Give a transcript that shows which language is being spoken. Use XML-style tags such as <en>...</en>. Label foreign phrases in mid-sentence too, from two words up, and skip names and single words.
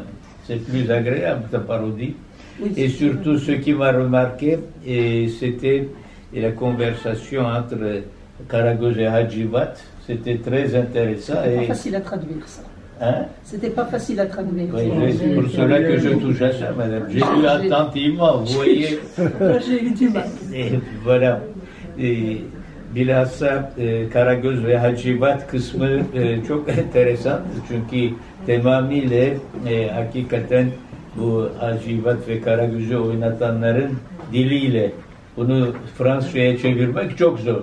<fr>C'est plus agréable, ta parodie. Oui, et surtout, ce qui m'a remarqué, c'était la conversation entre Karagöz et Hacivat. C'était très intéressant. C'était pas facile à traduire, ça. Hein? C'était pas facile à traduire. Oui, c'est pour cela que je touche à ça, madame. J'ai lu attentivement, vous voyez. J'ai eu du mal. Et voilà.</fr> <tr>Bilhassa Karagöz ve Hacivat kısmı çok enteresan. Çünkü tamamıyla hakikaten bu Hacivat ve Karagöz'ü oynatanların diliyle bunu Fransızca'ya çevirmek çok zor.</tr>